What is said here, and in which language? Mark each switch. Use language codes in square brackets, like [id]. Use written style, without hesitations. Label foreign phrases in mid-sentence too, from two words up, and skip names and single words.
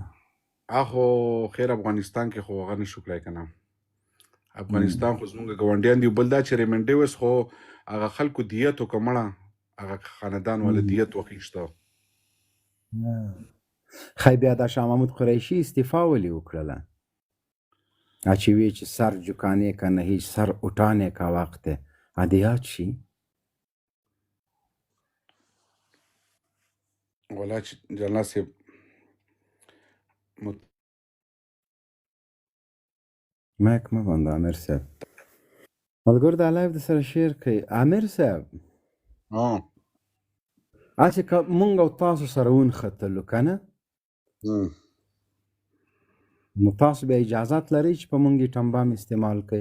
[ps] خو خیر افغانستان کې خو هغه نشو کړی که نه افغانستان خو زمونږ ګاونډیان دي بل دا چې ریمنډیوس خو هغه خلکو دیت وکړه مړه هغه خاندان والا دیت وخیشته خی بیا دا شاه محمود قریشي استعفا ولې وکړله چې وی چې [ur] سر جکانے کا نہیں سر اٹھانے کا وقت ہے [ps] ادې یاد شي ولا چې جنرال صاحب مایک مه بنده امیر صاحب ملګرو دا لایف د سره شیر کوي امیر صاحب هسې که مونږ او تاسو سره ونښتلو که نه نو تاسو بیا اجازت لرئ چې په مونږ یې ټمبام استعمال کوئ